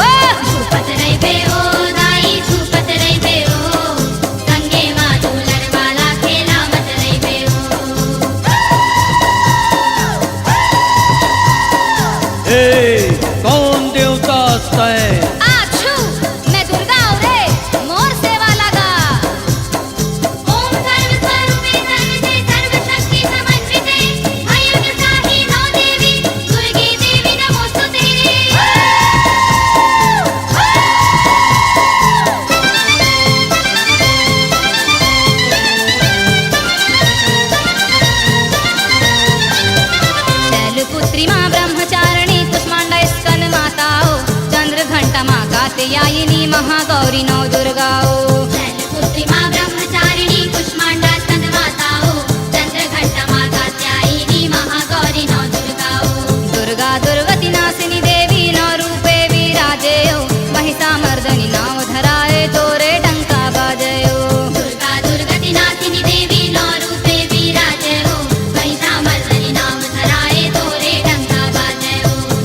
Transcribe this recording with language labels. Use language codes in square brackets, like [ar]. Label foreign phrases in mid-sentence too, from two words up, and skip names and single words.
[hne] झूपत रही बे ओ दाई झूपत रही बे ओ संगे माँ दूलर वाला खेलावत रही बे ओ। ए कौन देवता तय। आछू मैं दुर्गा हूँ रे मोर सेवा लगा। [sa] ओम सर्व स्वरूपे सर्वसे सर्वशक्ति समन्विते अयुतसाही नौ देवी दुर्गे देवी नमोस्तुते। [hne] शैलपुत्री माँ ब्रह्मचारिणी कुष्मांडा स्कंद माता हो चंद्र घंटा माँ कात्यायिनी महागौरी नौ दुर्गा हो। शैलपुत्री माँ ब्रह्मचारिणी कुष्मांडा स्कंद माता हो चंद्र घंटा माँ कात्यायिनी महागौरी नौ दुर्गा हो। दुर्गा दुर्गति नाशिनी देवी नौ रूपे विराजे हो महिषामर्दनी नाम धराए तोरे डंका बाजे हो। दुर्गा दुर्गति नाशिनी देवी नौ रूपे विराजे हो महिषामर्दनी नाम धराए तोरे डंका बाजे हो।